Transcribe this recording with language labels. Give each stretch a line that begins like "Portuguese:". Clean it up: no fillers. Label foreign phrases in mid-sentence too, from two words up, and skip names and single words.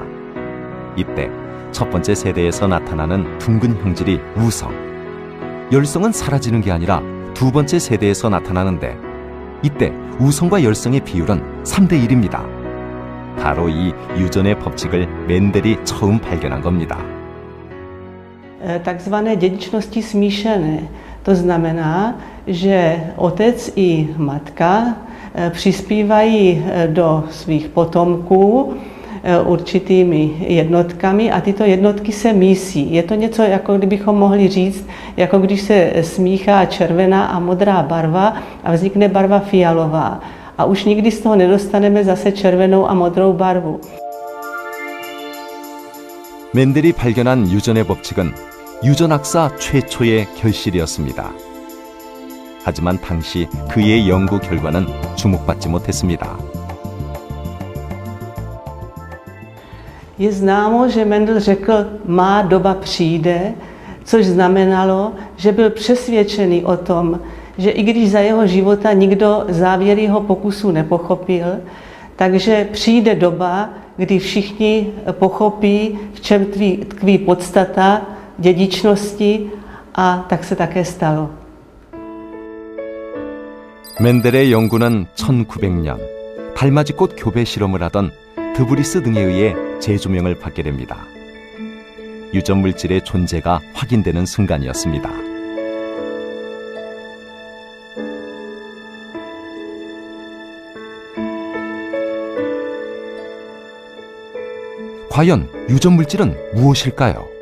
Korean: 이때 첫 번째 세대에서 나타나는 둥근 형질이 우성, 열성은 사라지는 게 아니라 두 번째 세대에서 나타나는데 이때 우성과 열성의 비율은 3대 1입니다. 바로 이 유전의 법칙을 멘델이 처음 발견한 겁니다.
Czech: Takzvané dědičnosti smíšené. To znamená, že otec i matka přispívají do svých potomků určitými jednotkami a tyto jednotky se mísí. Je to něco, jako kdybychom mohli říct, jako když se smíchá červená a modrá barva a vznikne barva fialová. A už nikdy z toho nedostaneme zase červenou a modrou barvu.
Korean: 멘델이 발견한 유전의 법칙은 유전학사 최초의 결실이었습니다. 하지만 당시 그의 연구 결과는 주목받지 못했습니다.
Czech: Je známo, že Mendel řekl, má doba přijde, což znamenalo, že byl přesvědčený o tom, že i když za jeho života nikdo závěr jeho pokusu nepochopil, takže přijde doba, kdy všichni pochopí, v čem tkví podstata dědičnosti, a tak se také stalo.
Korean: 멘델의 연구는 1900년 달맞이꽃 교배 실험을 하던 드브리스 등에 의해 재조명을 받게 됩니다. 유전 물질의 존재가 확인되는 순간이었습니다. 과연 유전 물질은 무엇일까요?